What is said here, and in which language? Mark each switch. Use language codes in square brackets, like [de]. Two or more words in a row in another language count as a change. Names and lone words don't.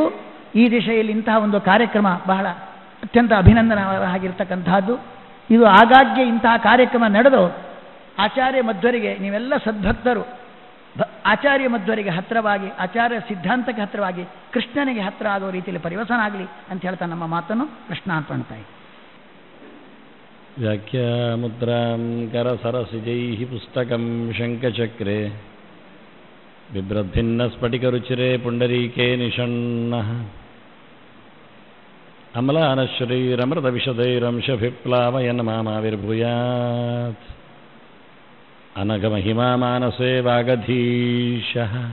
[kn] ಈ ದಿಶೆಯಲ್ಲಿ ಇಂತಹ ಒಂದು ಕಾರ್ಯಕ್ರಮ ಬಹಳ ಅತ್ಯಂತ ಅಭಿನಂದನಾಗಿರ್ತಕ್ಕಂತಹದ್ದು. ಇದು ಆಗಾಗ್ಗೆ ಇಂತಹ ಕಾರ್ಯಕ್ರಮ ನಡೆದು ಆಚಾರ್ಯ ಮಧ್ವರಿಗೆ ನೀವೆಲ್ಲ ಸದ್ಭಕ್ತರು ಆಚಾರ್ಯ ಮಧ್ವರಿಗೆ ಹತ್ತಿರವಾಗಿ, ಆಚಾರ್ಯ ಸಿದ್ಧಾಂತಕ್ಕೆ ಹತ್ತಿರವಾಗಿ, ಕೃಷ್ಣನಿಗೆ ಹತ್ತಿರ ಆಗೋ ರೀತಿಯಲ್ಲಿ ಪರಿವಸನ ಆಗಲಿ ಅಂತ ಹೇಳ್ತಾ ನಮ್ಮ ಮಾತನ್ನು ಕೃಷ್ಣಾರ್ಪಣ್ತಾ ಇದ್ದೀವಿ. [sa] ವ್ಯಾಖ್ಯಾಮುದ್ರಾಂ ಕರಸರಸಿಜೈ ಪುಸ್ತಕಂ ಶಂಖಚಕ್ರೆ ಬಿಭ್ರದ್ಭಿನ್ನ ಸ್ಫಟಿಕರುಚಿರೆ ಪುಂಡರೀಕೆ ನಿಷಣ್ಣಃ ಅಮಲಾನಶ್ರೀರಮೃತವಿಶದೈರಂಶಭಿಪ್ಲಾವಯನ್ ಮಾಮಾವಿರ್ಭೂಯಾತ್ ಅನಘಮಹಿಮಾ ಮಾನಸೇ ವಾಗಧೀಶಃ.